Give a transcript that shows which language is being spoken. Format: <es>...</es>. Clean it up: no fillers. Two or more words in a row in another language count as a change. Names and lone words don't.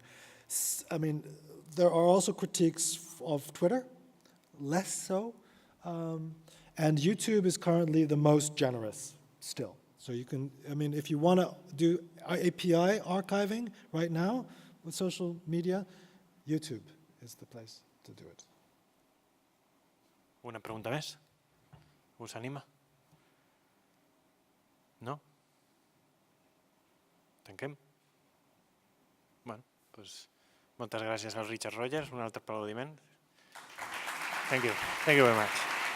<en>I mean, there are also critiques of Twitter, less so. And YouTube is currently the most generous still. So you can, I mean, if you want to do API archiving right now with social media, YouTube is the place to do it.</en> <ca>Una pregunta més? Us anima? No? Tanquem? Bueno, doncs moltes gràcies al Richard Rogers, un altre aplaudiment.</ca> <en>Thank you very much.</en>